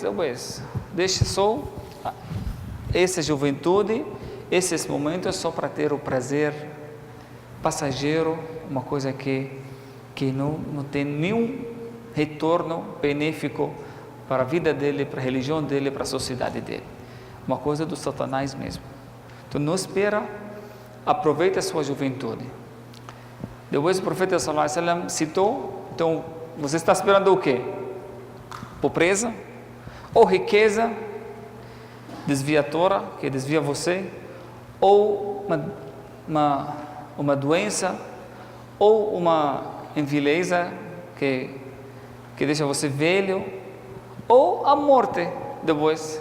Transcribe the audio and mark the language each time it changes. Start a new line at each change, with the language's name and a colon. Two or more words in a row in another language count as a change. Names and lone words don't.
Portuguese: Deixa só essa juventude, esses momentos só para ter o prazer passageiro, uma coisa que não tem nenhum retorno benéfico para a vida dele, para a religião dele, para a sociedade dele. Uma coisa do Satanás mesmo. Então não espera, aproveita a sua juventude. Depois o profeta
Arabic: صلى الله عليه وسلم
Portuguese: citou, então você está esperando o quê? Pobreza ou riqueza desviadora, que desvia você, ou uma doença, ou uma envelheza que deixa você velho, ou a morte depois.